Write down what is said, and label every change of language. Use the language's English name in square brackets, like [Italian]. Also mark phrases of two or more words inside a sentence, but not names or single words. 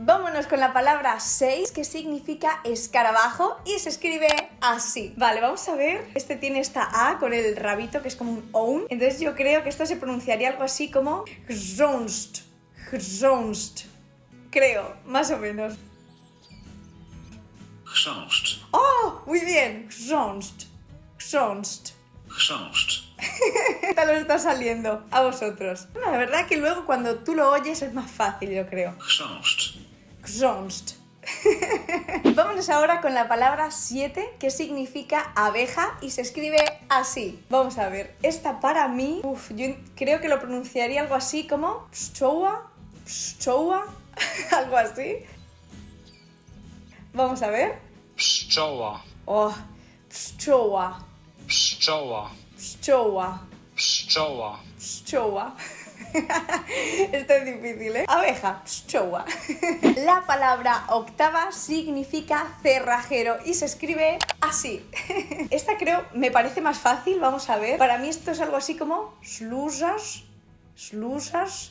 [Spanish] Vámonos con la palabra 6, que significa escarabajo y se escribe así. Vale, vamos a ver. Este tiene esta A con el rabito, que es como un oun. Entonces yo creo que esto se pronunciaría algo así como gzonst. Gzonst. Creo, más o menos. [Polish] Chrząszcz. [Spanish] ¡Oh! Muy bien. [Polish] Gzonst. Gzonst. Chrząszcz. [Spanish] ¿Qué tal os está saliendo a vosotros? Bueno, la verdad que luego cuando tú lo oyes es más fácil, yo creo. [Polish] Chrząszcz. Gzonst. [Spanish] Vámonos ahora con la palabra 7, que significa abeja y se escribe así. Vamos a ver, esta para mí, yo creo que lo pronunciaría algo así como [Polish] pszczoła, pszczoła, [Spanish] algo así. Vamos a ver. [Polish] Pszczoła, Oh, pszczoła, pszczoła, pszczoła, pszczoła. pszczoła. [Spanish] Esto es difícil, ¿eh? Abeja, pszczoła. La palabra octava significa cerrajero y se escribe así. Esta creo, me parece más fácil, vamos a ver. Para mí esto es algo así como [Polish] ślusarz, ślusarz.